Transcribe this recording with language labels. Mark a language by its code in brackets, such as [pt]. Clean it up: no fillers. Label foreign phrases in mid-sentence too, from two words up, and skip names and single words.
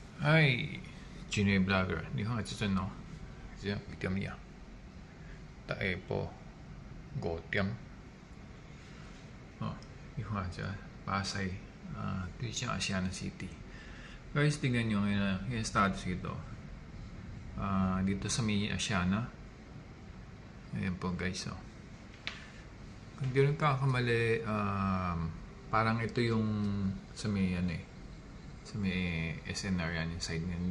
[yue] 嗨，今日 blogger，你好，这阵哦，这样几点呀？大下晡5点哦，你看这巴西对阵 ASEAN City. [tl] Guys, tingnan nyo ngayon yung status ito. Dito sa may Asiana. Ayan po guys. Oh. Kung di rin kakamali, parang ito yung sa may sa may SNR yan, yung side niyan.